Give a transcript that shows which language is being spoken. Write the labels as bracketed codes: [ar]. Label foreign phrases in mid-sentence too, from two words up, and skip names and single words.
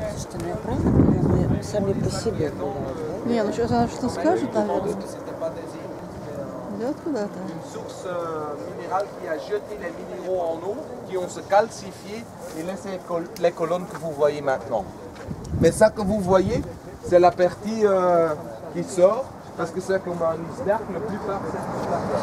[ru] естественно, я правильно понимаю, мы сами по себе гуляем, да? Не, ну сейчас она что скажет, наверное. Идет куда-то. [fr] Une source minérale qui a jeté les minéraux en eau, qui ont se calcifié et laissé les colonnes que vous voyez maintenant. Mais ça que vous voyez, c'est la partie qui sort, parce que c'est comme un iceberg, le plus part c'est toute la terre.